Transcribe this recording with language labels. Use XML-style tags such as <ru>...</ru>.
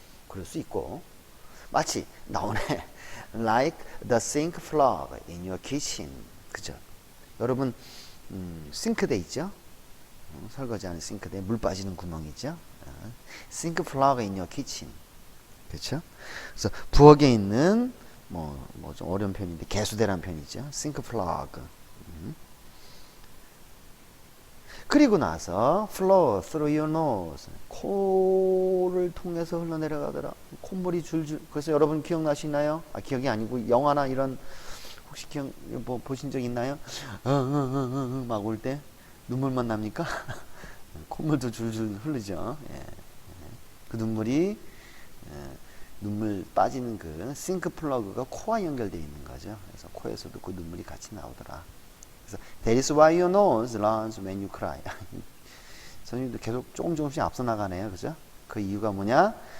<ko>그럴 수 있고 마치 나오네</ko> <en>like the sink plug in your kitchen.</en> <ko>그죠? 여러분 싱크대 있죠? 설거지하는 싱크대 물 빠지는 구멍 있죠?</ko> <en>sink plug in your kitchen.</en> <ko>그렇죠? 그래서 부엌에 있는 뭐 좀 어려운 편인데 개수대라는 편이죠. 싱크 플러그.</ko> <en>그리고 나서 flow through your nose.</en> <ko>코를 통해서 흘러내려가더라. 콧물이 줄줄. 그래서 여러분 기억나시나요? 기억이 아니고 영화나 이런 혹시 보신 적 있나요? 막 올 때 눈물만 납니까? 콧물도 줄줄 흐르죠. 예. 그 눈물이 눈물 빠지는 그 싱크 플러그가 코와 연결되어 있는 거죠. 그래서 코에서도 그 눈물이 같이 나오더라. 그래서</ko> <en>That is why your nose runs when you cry.</en> <ko>선생님도 계속 조금씩 앞서 나가네요. 그죠? 그 이유가 뭐냐?</ko>